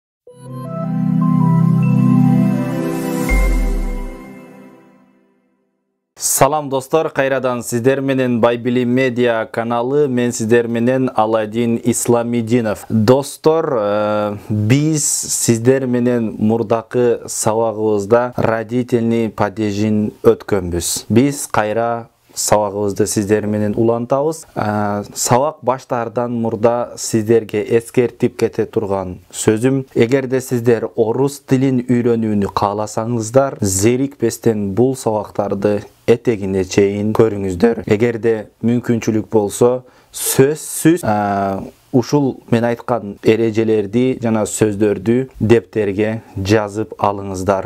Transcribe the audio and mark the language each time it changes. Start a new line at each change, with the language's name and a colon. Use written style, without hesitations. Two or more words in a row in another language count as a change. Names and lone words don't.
Kyrgyz: Салам достор, кайрадан силер менен Байбилим Медиа каналы, мен силер менен Аладин Исламидинов. Достор, биз силер менен мурдагы сабагыбызда
Russian: родительный падежин
Kyrgyz: өткөнбүз. Биз кайра сабагыбызды силер менен улантабыз. Сабак баштаардан мурда сиздерге эскертип кете турган сөзүм, эгерде сиздер орус тилин үйрөнүүнү кааласаңыздар, зерикпестен бул сабактарды этегине чейин көрүңүздөр. Эгерде мүмкүнчүлүк болсо, сөзсүз ушул мен айткан эрежелерди жана сөздөрдү дептерге жазып алыңыздар.